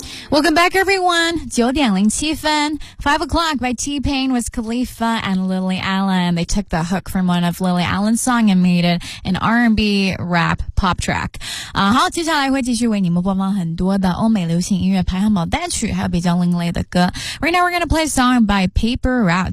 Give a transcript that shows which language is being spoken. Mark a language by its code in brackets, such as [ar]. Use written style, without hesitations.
[en] welcome back, everyone. 9:07, 5 o'clock by T-Pain was Khalifa and Lily Allen. They took the hook from one of Lily Allen's songs and made it an R&B rap pop track. [zh] 好，接下来会继续为你们播放很多的欧美流行音乐排行榜单曲，还有比较另类的歌。 [en] Right now, we're gonna play a song by Paper Route.